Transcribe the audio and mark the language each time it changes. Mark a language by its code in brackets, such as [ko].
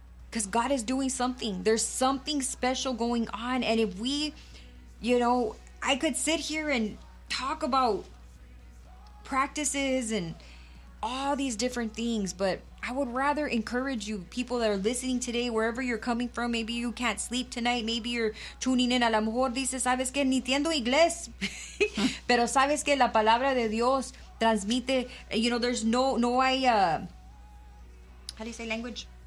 [en] Because God is doing something. There's something special going on. And if we, you know, I could sit here and talk about practices and all these different things, but I would rather encourage you, people that are listening today, wherever you're coming from. Maybe you can't sleep tonight. Maybe you're tuning in. [es] A lo mejor dices, ¿sabes qué? Ni entiendo inglés. Pero ¿sabes qué? La palabra de Dios transmite. [en] You know, there's no hay, how do you say language?